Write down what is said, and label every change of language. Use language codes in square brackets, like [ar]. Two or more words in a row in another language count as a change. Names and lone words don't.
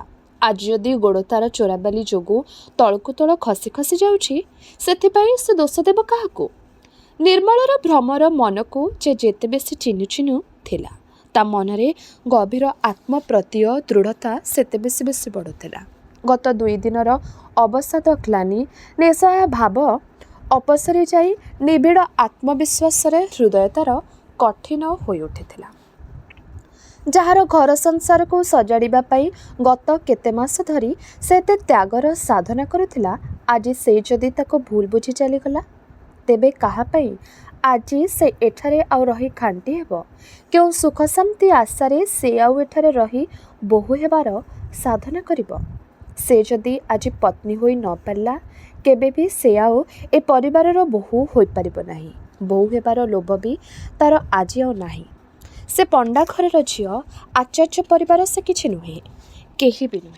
[or] ଆଜି ଯଦି ଗୋଡ଼ ତାର ଚୋରାବାଲି ଯୋଗୁ ତଳକୁ ତଳ ଖସି ଖସି ଯାଉଛି ସେଥିପାଇଁ ସେ ଦୋଷ ଦେବ କାହାକୁ। ନିର୍ମଳର ଭ୍ରମର ମନ କୁ ଯେତେ ବେଶି ଚିହ୍ନୁ ଚିହ୍ନୁ ଥିଲା ତା ମନରେ ଗଭୀର ଆତ୍ମପ୍ରତ୍ୟୟ ଦୃଢ଼ତା ସେତେ ବେଶି ବେଶି ବଢ଼ୁଥିଲା। ଗତ 2 ଦିନର ଅବସାଦ ଗ୍ଳାନି ନିସ୍ସହାୟ ଭାବ ଅପସରି ଯାଇ ନିବିଡ଼ ଆତ୍ମବିଶ୍ୱାସ ହୃଦୟ ତାର କଠିନ ହୋଇ ଉଠିଥିଲା। ଯାର ଘର ସଂସାର କୁ ସଜାଡ଼ିବା ପାଇଁ ଗତ କେତେ ମାସ ଧରି ସେ ତ୍ୟାଗର ସାଧନା କରୁଥିଲା, ଆଜି ସେ ଯଦି ତାକୁ ଭୁଲ ବୁଝି ଚାଲିଗଲା ତେବେ କାହା ପାଇଁ ଆଜି ସେ ଏଠାରେ ଆଉ ରହି ଖାଣ୍ଟି ହେବ। କେଉଁ ସୁଖ ଶାନ୍ତି ଆଶାରେ ସେ ଆଉ ଏଠାରେ ରହି ବୋହୂ ହେବାର ସାଧନା କରିବ। ସେ ଯଦି ଆଜି ପତ୍ନୀ ହୋଇ ନ ପାରିଲା କେବେ ବି ସେ ଆଉ ଏ ପରିବାରର ବୋହୂ ହୋଇ ପାରିବ ନାହିଁ। ବୋହୂ ହେବାର ଲୋଭ ବି ତାର ଆଜି ଆଉ ନାହିଁ। ସେ ପଣ୍ଡା ଘରର ଝିଅ ଆଚାର୍ଯ୍ୟ ପରିବାର ସେ କିଛି ନୁହେଁ, କେହି ବି ନୁହେଁ।